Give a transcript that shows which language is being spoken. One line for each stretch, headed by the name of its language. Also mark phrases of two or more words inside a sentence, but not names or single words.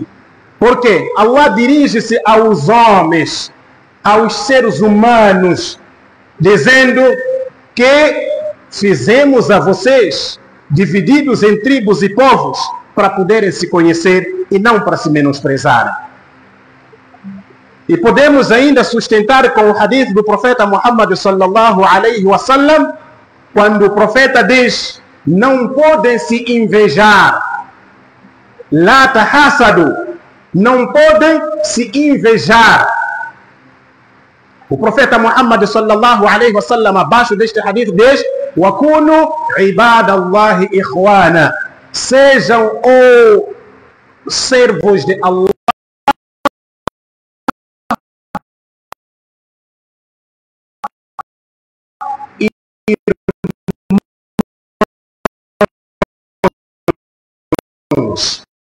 Portuguese: Porque Allah dirige-se aos homens, aos seres humanos, dizendo que fizemos a vocês divididos em tribos e povos para poderem se conhecer e não para se menosprezarem. E podemos ainda sustentar com o hadith do profeta Muhammad
Arabic: صلى الله عليه وسلم,
Portuguese: quando o profeta diz: não podem se invejar,
Arabic: لا تحاسدوا,
Portuguese: não podem se invejar. O profeta Muhammad
Arabic: صلى الله عليه وسلم,
Portuguese: abaixo deste hadith, diz:
Arabic: وكونوا عباد الله إخوانا,
Portuguese: sejam servos de Allah irmãos.